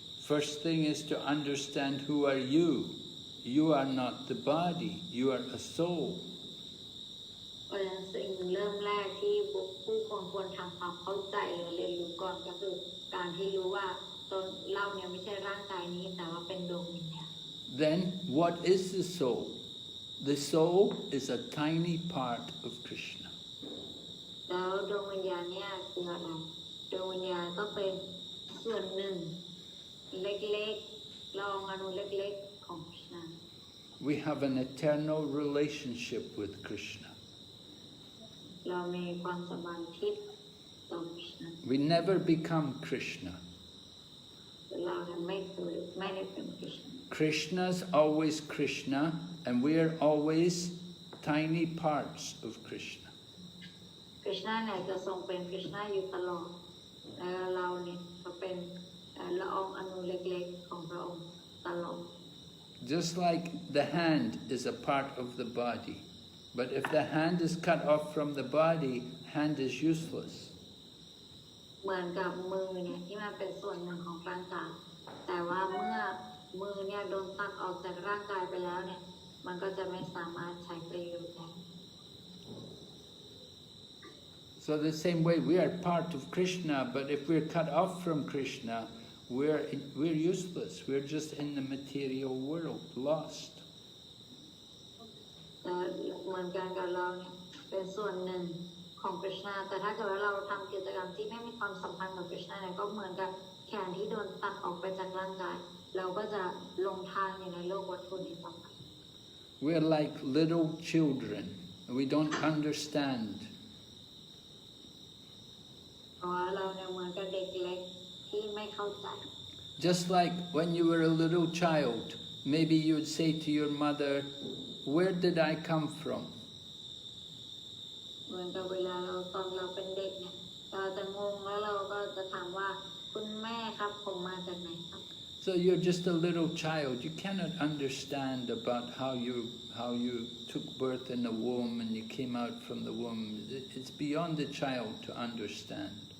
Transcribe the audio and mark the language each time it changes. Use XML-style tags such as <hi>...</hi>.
<en>First thing is to understand who are you. You are not the body, you are a soul.</en> <th>เพราะฉะนั้นสิ่งเริ่มแรกที่ผู้คนควรทำความเข้าใจหรือเรียนรู้ก่อนก็คือการที่รู้ว่าตนเราเนี่ยไม่ใช่ร่างกายนี้แต่ว่าเป็นดวงวิญญาณ</th> <en>Then, what is the soul? The soul is a tiny part of Krishna.</en> <th>แล้วดวงวิญญาณเนี่ยคืออะไรดวงวิญญาณก็เป็นส่วนหนึ่งเล็กๆลองอนุเล็กๆของคริชนา</th> <en>We have an eternal relationship with Krishna.</en> <th>เรามีความสัมพันธ์ทิพย์ต่อคริชนา</th> <en>We never become Krishna.</en> <th>เราเนี่ยไม่ได้เป็นคริชนา</th> <en>Krishna's always Krishna, and we are always tiny parts of Krishna.</en> <th>คริชนาเนี่ยจะทรงเป็นคริชนาอยู่ตลอดแล้วเราเนี่ยก็เป็นละอองอนุเล็กๆของพระองค์ตลอด</th> <en>Just like the hand is a part of the body. But if the hand is cut off from the body, hand is useless.</en> <th>เหมือนกับมือเนี่ยที่มันเป็นส่วนหนึ่งของร่างกายแต่ว่าเมื่อมือเนี่ยโดนตัดออกจากร่างกายไปแล้วเนี่ยมันก็จะไม่สามารถใช้ประโยชน์ได้</th> <en>So the same way, we are part of Krishna, but if we're cut off from Krishna, we're useless. We're just in the material world, lost.</en> <th>เหมือนกันกับเราเนี่ยเป็นส่วนหนึ่งของคริชนาแต่ถ้าเกิดว่าเราทำกิจกรรมที่ไม่มีความสัมพันธ์กับคริชนาเนี่ยก็เหมือนกับแขนที่โดนตัดออกไปจากร่างกายเราก็จะลงทางอยู่ในโลกวัตถุนี้ต่อไป</th> <en>We're like little children. We don't understand.</en> <th>เพราะว่าเราเนี่ยเหมือนกับเด็กเล็กที่ไม่เข้าใจ</th> <en>Just like when you were a little child, maybe you would say to your mother, "Where did I come from?"</en> <th>เหมือนกับเวลาเราตอนเราเป็นเด็กเนี่ยเราจะงงแล้วเราก็จะถามว่าคุณแม่ครับผมมาจากไหนครับ</th> <en>So you're just a little child. You cannot understand about how you took birth in the womb and you came out from the womb. It's beyond the child to understand.</en>